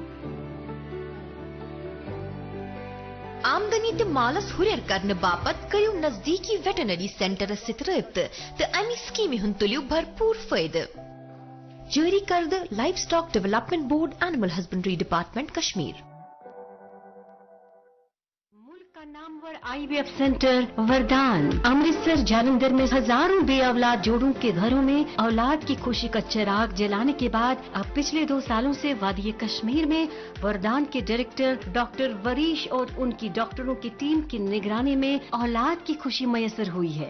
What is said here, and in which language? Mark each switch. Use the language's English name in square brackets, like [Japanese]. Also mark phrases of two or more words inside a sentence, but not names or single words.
[Kashmiri] آمدنی تہٕ مالس ہُرٮ۪ر کرنہٕ باپتھ کٔرِو نزدیٖکی ویٹنری سینٹرس سۭتۍ رٲبطہٕ تہٕ امہِ سکیٖمہِ ہُنٛد تُلِو بھرپوٗر فٲیدٕ۔ جٲری کردٕ لائف سٹاک ڈیولپمنٹ بورڈ، اینیمل ہسبنڈری ڈپارٹمنٹ، کشمیر۔ [Urdu] نامور آئی وی ایف سینٹر وردان امرتسر جالندھر میں ہزاروں بے اولاد جوڑوں کے گھروں میں اولاد کی خوشی کا چراغ جلانے کے بعد اب پچھلے 2 سالوں سے وادی کشمیر میں وردان کے ڈائریکٹر ڈاکٹر وریش اور ان کی ڈاکٹروں کی ٹیم کی نگرانی میں اولاد کی خوشی میسر ہوئی ہے۔